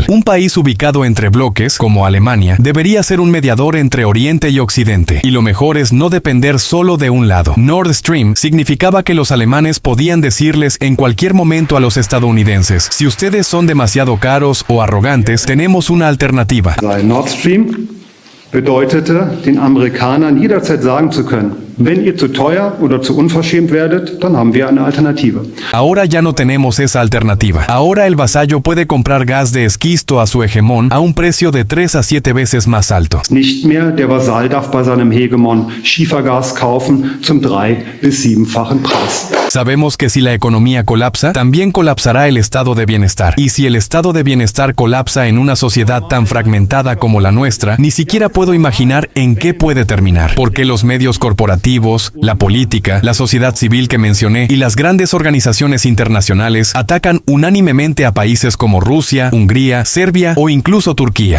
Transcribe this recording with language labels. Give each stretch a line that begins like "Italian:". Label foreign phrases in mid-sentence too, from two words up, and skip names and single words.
Spanish: Un país ubicado entre bloques, como Alemania, debería ser un mediador entre Oriente y Occidente, y lo mejor es no depender solo de un lado. Nord Stream significaba que los alemanes podían decirles en cualquier momento a los estadounidenses: si ustedes son demasiado caros o arrogantes, tenemos una alternativa.
German: Nord Stream bedeutete, den Amerikanern jederzeit sagen zu können, wenn ihr zu teuer oder zu unverschämt werdet, dann haben wir eine Alternative.
Spanish: Ahora ya no tenemos esa alternativa. Ahora el vasallo puede comprar gas de esquisto a su hegemón a un precio de 3 a 7 veces más alto.
German: Nicht mehr der Vasall darf bei seinem Hegemon Schiefergas kaufen zum 3- bis 7-fachen Preis.
Spanish: Sabemos que si la economía colapsa, también colapsará el estado de bienestar. Y si el estado de bienestar colapsa en una sociedad tan fragmentada como la nuestra, ni siquiera puedo imaginar en qué puede terminar. Porque los medios corporativos, la política, la sociedad civil que mencioné y las grandes organizaciones internacionales atacan unánimemente a países como Rusia, Hungría, Serbia o incluso Turquía.